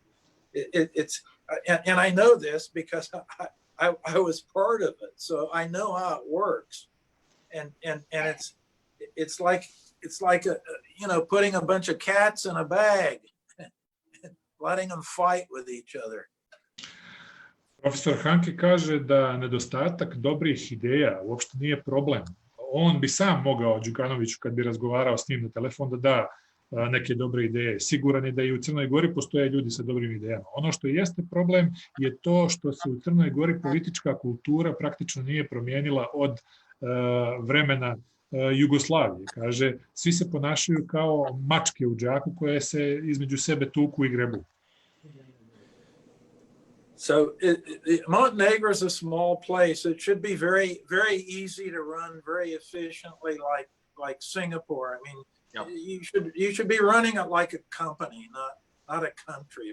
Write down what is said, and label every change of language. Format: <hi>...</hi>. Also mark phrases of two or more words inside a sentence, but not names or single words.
<en>And I know this because I was part of it, so I know how it works. And it's like putting a bunch of cats in a bag and letting them fight with each other.</en> <sr>Profesor Hanke kaže da nedostatak dobrih ideja uopšte nije problem. On bi sam mogao Đukanoviću, kad bi razgovarao s njim na telefon, da da neke dobre ideje. Siguran je da i u Crnoj Gori postoje ljudi sa dobrim idejama. Ono što jeste problem je to što se u Crnoj Gori politička kultura praktično nije promijenila od vremena Jugoslavije. Kaže, svi se ponašaju kao mačke u džaku koje se između sebe tuku i grebu.</sr> <en>So Montenegro is a small place. It should be very, very easy to run very efficiently, like Singapore. I mean, yep. you should be running it like a company, not a country.</en>